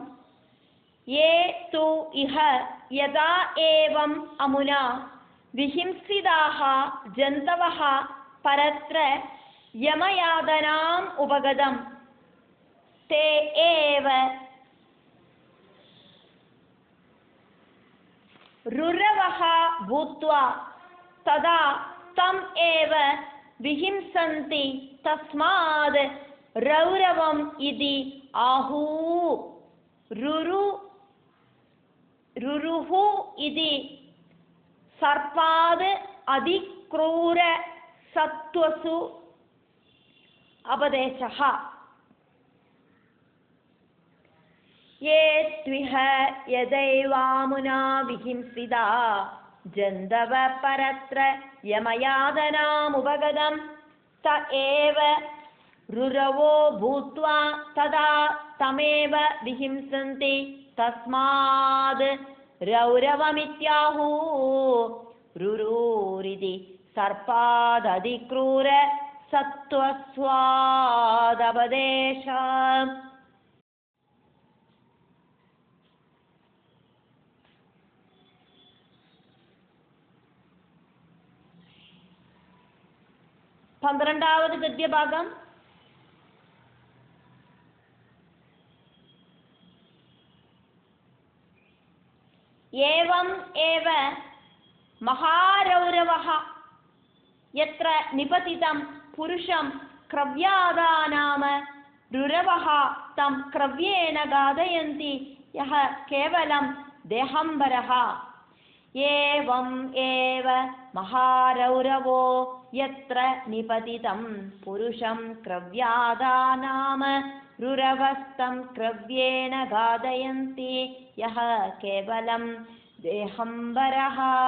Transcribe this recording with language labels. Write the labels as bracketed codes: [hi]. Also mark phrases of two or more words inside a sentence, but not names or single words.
[sa] ये तु इह यदा एवम् अमुना विहिंसिताः जन्तवः परत्र यमयातनाम् उपगतम् ते एव रुरवः भूत्वा तदा तम् एव विहिंसन्ति तस्मात् रौरवम् इति आहुः. रुरुः इति सर्पात् अतिक्रूर सत्त्वस्य अपदेशः. ये त्विह यदैवामुना विहिंसिदा जन्दव परत्र यमयादनामुपगतं त एव रुरवो भूत्वा तदा तमेव विहिंसन्ति तस्माद् रौरवमित्याहु. रुरूरिति सर्पादधिक्रूर सत्त्वस्वादपदेशम्. [ta] பன்னிரண்டாவது கத்யபாகம். [sa] एवम् एव महारौरवः यत्र निपतितम् पुरुषम् क्रव्यादाः नाम रुरवः तम् क्रव्येण घातयन्ति यः केवलं देहम्बरः। एवम् एव महारौरवो यत्र निपतितं पुरुषं क्रव्यादा नाम रुरवस्तं क्रव्येण घातयन्ति यः केवलं देहम्बरः।